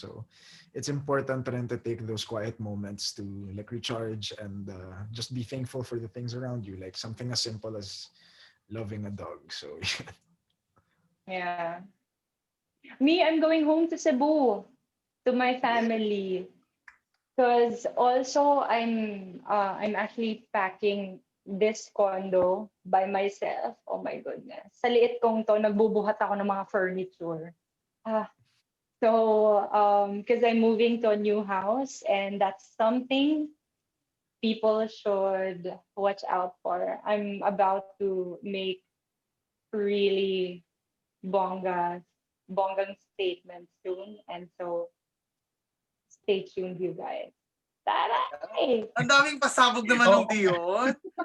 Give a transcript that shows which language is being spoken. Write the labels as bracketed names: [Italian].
[English] So it's important rin to take those quiet moments to like recharge and just be thankful for the things around you, like something as simple as loving a dog. So Yeah. Me, I'm going home to Cebu to my family. Because also I'm actually packing this condo by myself. Oh my goodness. [Filipino] Sa liit kong to, nagbubuhat ako ng mga furniture. [English] So, because I'm moving to a new house, and that's something people should watch out for. I'm about to make really bonggang statements soon, and so stay tuned, you guys. [Filipino] Taray! ang daming pasabog naman ng Dionne.